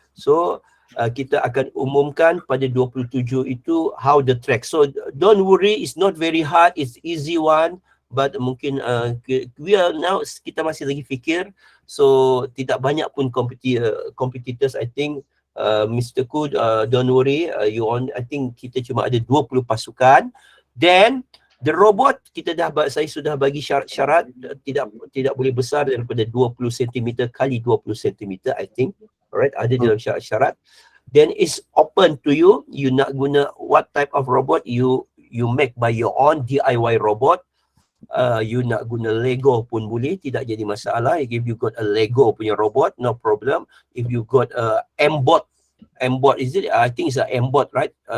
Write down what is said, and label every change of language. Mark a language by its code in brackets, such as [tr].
[ms] So kita akan umumkan pada 27 itu how the track. [en] So don't worry, it's not very hard, it's easy one, but mungkin kita masih lagi fikir. [ms] So tidak banyak pun competitors, I think. Mr. Ku, don't worry, I think kita cuma ada 20 pasukan. Then the robot saya sudah bagi syarat tidak boleh besar daripada 20 cm kali 20 cm, I think. [en] Alright, ada dalam syarat. Then it's open to you. You nak guna what type of robot, you make by your own DIY robot. [ms] You nak guna Lego pun boleh, tidak jadi masalah. If you got a Lego punya robot, no problem. [en] If you got a M-bot, is it? I think it's a M-bot, right?